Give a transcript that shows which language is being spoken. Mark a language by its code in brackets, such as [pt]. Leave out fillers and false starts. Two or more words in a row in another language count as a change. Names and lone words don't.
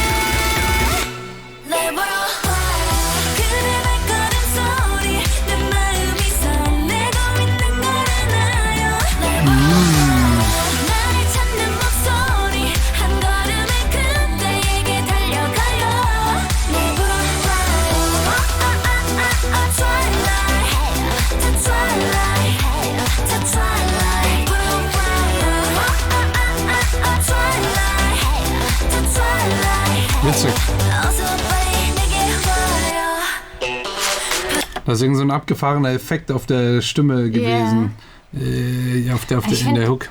[ko] 날 보러 그대 발걸음 소리 내 마음이 설레고 있는 걸 알아요 날 보러 나를 찾는 목소리 한 걸음에 그대에게 달려가요 날 보러 [en] Twilight The Twilight The Twilight [de] Witzig. Das ist irgend so ein abgefahrener Effekt auf der Stimme gewesen. In der Hook.